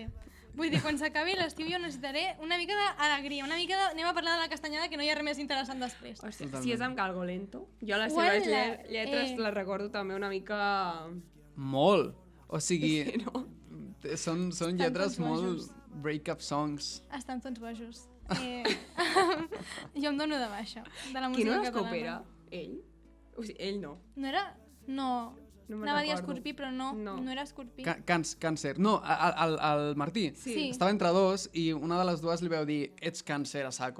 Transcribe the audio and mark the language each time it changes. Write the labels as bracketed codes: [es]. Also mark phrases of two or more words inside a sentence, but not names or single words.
[ca] Vull dir, quan s'acabi l'estiu jo necessitaré una mica d'alegria, una mica de... Anem a parlar de la castanyada, que no hi ha res més interessant després. O sigui, si és amb Galgo Lento, jo les Uala, seves lletres les recordo també una mica... Molt! O sigui, Sí, no? són Estan lletres tots molt bojos. [en] break-up songs. [ca] Estan tots bojos. Jo em dono de baixa, de la Qui música no les catalana. coopera? Ell? O sigui, ell no. No era... No. No me'n Anava a dir recordo. Escorpí, però no No. era Escorpí. Càncer. No, el Martí. Sí. Estava entre dos i una de les dues li veu dir ets càncer [es] a saco.